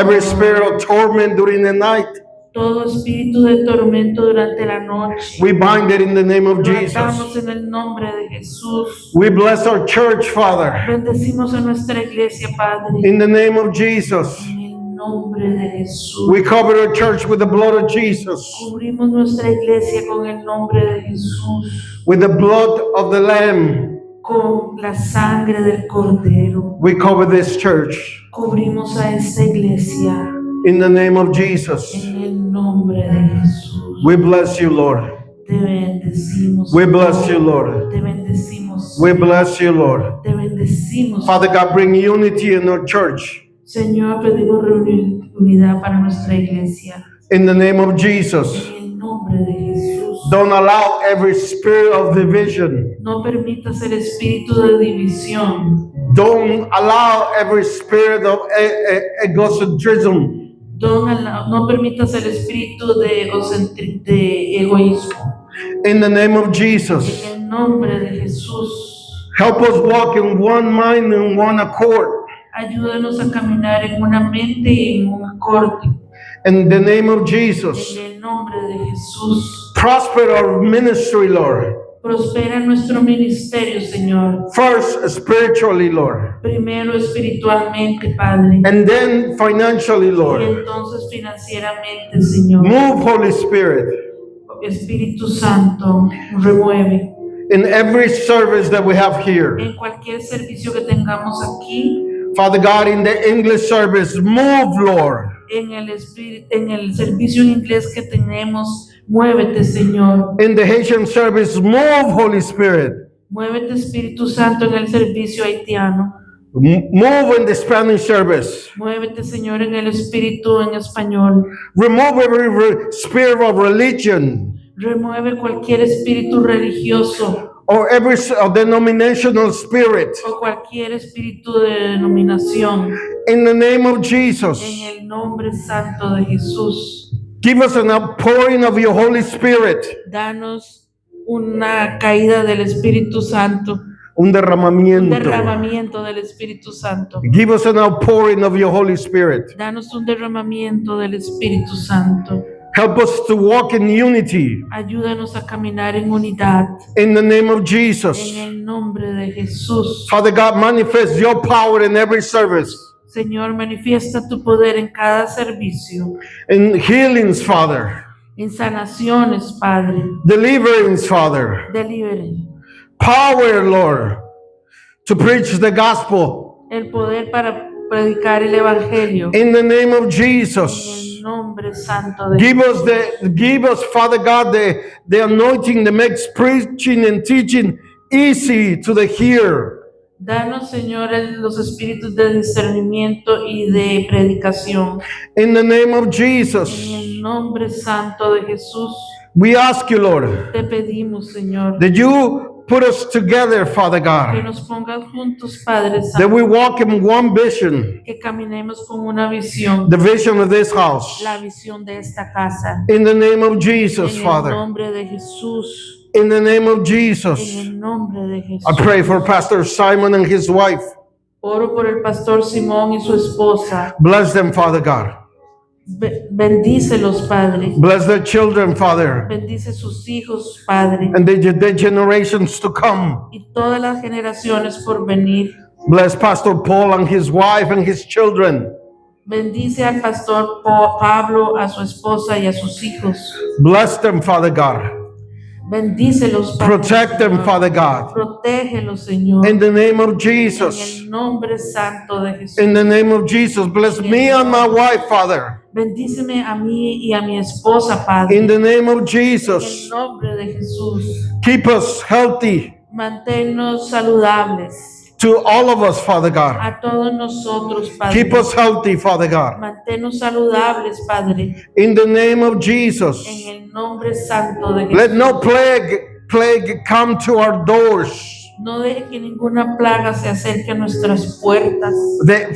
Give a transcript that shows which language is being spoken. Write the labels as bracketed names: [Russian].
[English] Every spirit of torment during the night, [Spanish] Todo espíritu de tormento durante la noche. [English] we bind it in the name of [Spanish] Lo [English] Jesus. [Spanish] atamos en el nombre de Jesús. [English] We bless our church, Father, [Spanish] Bendecimos a nuestra iglesia, Padre. [English] in the name of Jesus. [Spanish] En el nombre de Jesús. [English] We cover our church with the blood of Jesus, [Spanish] Cubrimos nuestra iglesia con el nombre de Jesús. [English] with the blood of the Lamb. [Spanish] Con la sangre del Cordero. [English] We cover this church [Spanish] Cubrimos a esta iglesia. [English] in the name of Jesus. [Spanish] En el nombre de Jesús. [English] We bless you, Lord. [Spanish] Te bendecimos. [English] We bless you, Lord. [Spanish] Te bendecimos. [English] We bless you, Lord. [Spanish] Te bendecimos. [English] Father God, bring unity in our church [Spanish] Señor, pedimos unidad para nuestra iglesia. [English] in the name of Jesus. [Spanish] En el nombre de Jesús. [English] Don't allow every spirit of division. [Spanish] No permitas el espíritu de división. [English] Don't allow every spirit of egocentrism. [Spanish] No permitas el espíritu de egoísmo. [English] In the name of Jesus. [Spanish] En el nombre de Jesús. [English] Help us walk in one mind and one accord. [Spanish] Ayúdanos a caminar en una mente y en un acorde. [English] In the name of Jesus. [Spanish] En el nombre de Jesús. [English] Prosper our ministry, Lord. [Spanish] Prospera nuestro ministerio, Señor. [English] First, spiritually, Lord. [Spanish] Primero espiritualmente, Padre. [English] And then financially, [Spanish] Y [English] Lord. [Spanish] entonces financieramente, Señor. [English] Move, Holy Spirit, [Spanish] Espíritu Santo, remueve. [English] in every service that we have here. [Spanish] En cualquier servicio que tengamos aquí, [English] Father God, in the English service, move, Lord. [Spanish] en el servicio en inglés que tenemos, muévete, Señor. [English] In the Haitian service, move, Holy Spirit. [Spanish] Muévete, Espíritu Santo, en el servicio haitiano. [English] Move in the Spanish service. [Spanish] Muévete, Señor, en el espíritu en español. [English] Remove every spirit of religion [Spanish] Remueve cualquier espíritu religioso [English] or every denominational spirit. [Spanish] o cualquier espíritu de denominación. [English] In the name of [Spanish] En [English] Jesus, [Spanish] el nombre santo de Jesús, [English] give us an outpouring of your Holy Spirit, [Spanish] danos una caída del Espíritu Santo, un un derramamiento. derramamiento del Espíritu Santo. [English] Give us an outpouring of your Holy Spirit. [Spanish] Danos un derramamiento del Espíritu Santo. [English] Help us to walk in unity. [Spanish] Ayúdanos a caminar en unidad. [English] In the name of [Spanish] En [English] Jesus. [Spanish] el nombre de Jesús. [English] Father God, manifest your power in every service. [Spanish] Señor, manifiesta tu poder en cada servicio. [English] In healings, Father. [Spanish] En sanaciones, Padre. [English] Deliverance, Father. [Spanish] Deliberen. [English] Power, Lord, to preach the gospel. [Spanish] El poder para predicar el evangelio [English] In the name of [Spanish] en [English] Jesus. [Spanish] el nombre santo de [English] Give us, Father God, the anointing that makes preaching and teaching easy to the hearer. [Spanish] Danos, Señor, los espíritus de discernimiento y de predicación. [English] In the name of [Spanish] En [English] Jesus. [Spanish] el nombre santo de Jesús, [English] We ask you, Lord, [Spanish] te pedimos, Señor, [English] that you put us together, Father [Spanish] que [English] God, [Spanish] nos pongas juntos, Padre [English] that [Spanish] Santo, [English] we walk in one vision, [Spanish] que caminemos con una visión, [English] the vision of this house. [Spanish] la visión de esta casa. [English] In the name of Jesus, [Spanish] En el [English] Father. [Spanish] nombre de Jesús, [English] In the name of [Spanish] en [English] Jesus. [Spanish] el nombre de [English] I [Spanish] Jesús. [English] pray for Pastor Simon and his wife. [Spanish] Oro por el pastor Simón y su esposa. [English] Bless them, Father God. [Spanish] Bendícelos, Padre. [English] Bless their children, Father, [Spanish] Bendice sus hijos, Padre. [English] and the generations to come. [Spanish] Y todas las generaciones por venir. [English] Bless Pastor Paul and his wife and his children. [Spanish] Bendice al pastor Pablo, a su esposa y a sus hijos. [English] Bless them, Father God. [Spanish] Bendícelos, Padre. [English] Protect them, [Spanish] Señor. [English] Father God. [Spanish] Protégelos, Señor. [English] In the name of [Spanish] En [English] Jesus. [Spanish] el nombre santo de Jesús. [English] In the name of Jesus. Bless me and my wife, Father. [Spanish] Bendíceme a mí y a mi esposa, Padre. [English] In the name of [Spanish] En el [English] Jesus. [Spanish] nombre de Jesús. [English] Keep us healthy [Spanish] Manténnos saludables. [English] to all of us, Father God. [Spanish] A todos nosotros, Padre. [English] Keep us healthy, Father God. [Spanish] Manténnos saludables, Padre. [English] In the name of Jesus. [Spanish] En el nombre santo de Jesús. [English] Let no plague come to our doors. [Spanish] No deje que ninguna plaga se acerque a nuestras puertas.